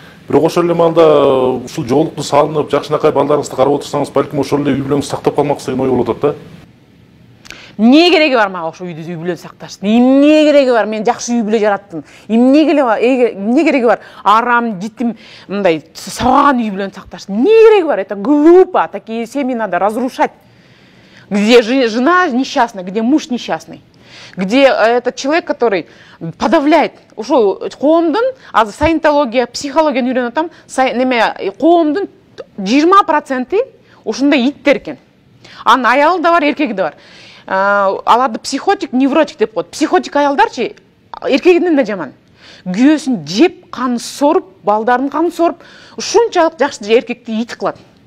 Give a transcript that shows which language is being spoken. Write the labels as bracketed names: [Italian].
[Kyrgyz] Бирок ошол эле маалда ушул жоолукту салынып, жакшынакай балдарыңызды карап отурсаңыз, балким ошол эле үй бүлөңүздү сактап калмаксыз деген ой болуп атат да. Эмне кереги бар мага ошо үй бүлөнү сакташтын? Эмне кереги бар? Мен жакшы үй бүлө жараттым. Эмне кереги бар? Арам, житим, мындай сабаган үй бүлөнү сакташтын. Эмне кереги бар? [Russian] Это глупо, такие семьи надо разрушать. Где жена несчастная, где муж несчастный. Где этот человек, который подавляет. [Kyrgyz] Ошо коомдун, азыр саентология, психологияны үйрөнүп атам, коомдун 20% ушундай иттер экен. Анын аялы да бар, эркеги да бар. Аларды психотик, невротик деп коет. Психотик аялдарчы эркегинен да жаман. Күйөөсүн жеп, каны соруп, балдарын каны соруп, ушунчалык жакшы эркекти ит кылат.